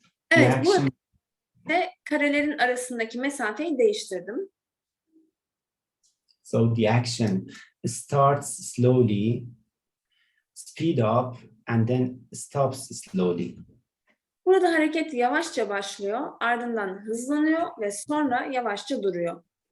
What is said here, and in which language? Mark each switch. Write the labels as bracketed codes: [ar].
[tr] evet, bu karelerin arasındaki mesafeyi değiştirdim. [en] So the action starts slowly, speed up, and then stops slowly. [tr] Burada hareket yavaşça başlıyor, ardından hızlanıyor ve sonra yavaşça duruyor.